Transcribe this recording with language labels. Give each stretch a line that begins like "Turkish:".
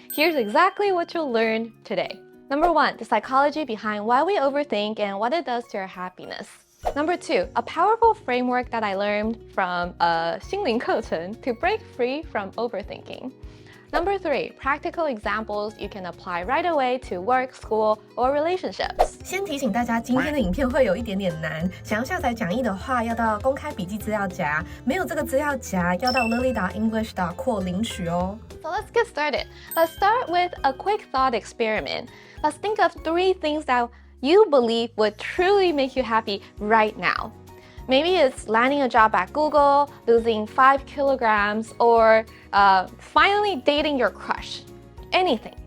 English: Here's exactly what you'll learn today. Number 1, the psychology behind why we overthink and what it does to our happiness. Number 2, a powerful framework that I learned from a
Chinese: 心灵课程
English: to break free from overthinking. Number 3, practical examples you can apply right away to work, school, or relationships.
Chinese: 先提醒大家，今天的影片会有一点点难。想要下载讲义的话，要到公开笔记资料夹；没有这个资料夹，要到 lily.english.co 领取哦。
English: So let's get started. Let's start with a quick thought experiment. Let's think of 3 things that you believe would truly make you happy right now. Maybe it's landing a job at Google, losing 5 kilograms, or finally dating your crush. Anything.